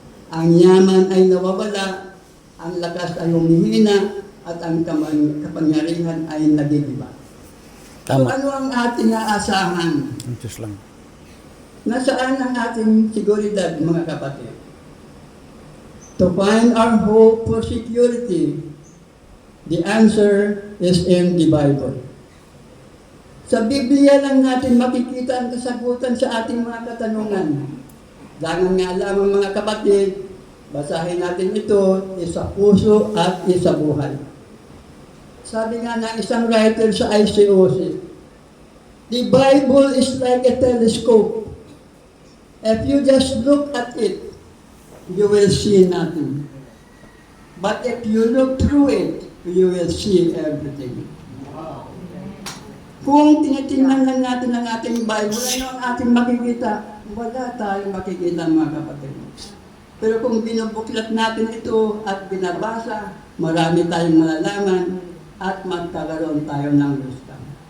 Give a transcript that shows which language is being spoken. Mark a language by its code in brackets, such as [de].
[tl] Ang yaman ay nawawala, ang lakas ay humihina, at ang kapangyarihan ay nagigiba. So ano ang ating aasahan? Just lang. Nasaan ang ating seguridad, mga kapatid? [en] To find our hope for security, the answer is in the Bible. [tl] Sa Biblia lang natin makikita ang kasagutan sa ating mga katanungan. Dangan nga lamang, mga kapatid, basahin natin ito, isa puso at isa buhay. Sabi nga ng isang writer sa ICOC, [en] the Bible is like a telescope. If you just look at it, you will see nothing. But if you look through it, you will see everything. [tl] Kung tinitingnan lang natin ang ating Bible, ano ang ating makikita? Wala tayong makikita, mga kapatid. Pero kung binubuklat natin ito at binabasa, marami tayong malalaman at magkakaroon tayo ng wisdom.